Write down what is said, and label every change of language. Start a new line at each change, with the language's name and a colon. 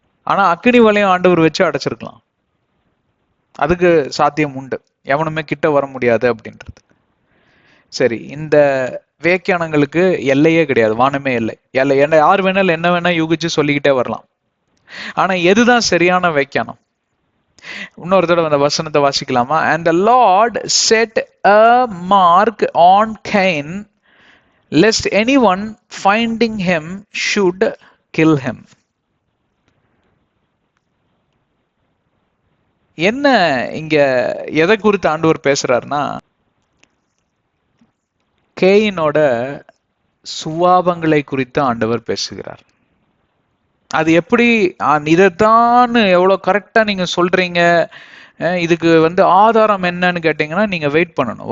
Tamil: ஆனா அக்கினி வலையும் ஆண்டவர் வச்சு அடைச்சிருக்கலாம். அதுக்கு சாத்தியம் உண்டு, எவனுமே கிட்ட வர முடியாது அப்படின்றது. சரி, இந்த வியாக்கியானங்களுக்கு எல்லையே கிடையாது, வானமே எல்லை. யார் வேணாலும் என்ன வேணா யூகிச்சு சொல்லிக்கிட்டே வரலாம். ஆனா எதுதான் சரியான வியாக்கியானம்? இன்னொரு தடவை அந்த வசனத்தை வாசிக்கலாமா?
English: And the Lord set a mark on Cain, lest anyone finding him should kill him.
Tamil: என்ன இங்க எதை குறித்து ஆண்டவர் பேசுறாருன்னா, கேயினோட சுவாபங்களை குறித்து ஆண்டவர் பேசுகிறார். அது எப்படி, இதைத்தான் எவ்வளவு கரெக்டா நீங்க சொல்றீங்க, இதுக்கு வந்து ஆதாரம் என்னன்னு கேட்டீங்கன்னா நீங்க வெயிட் பண்ணணும்.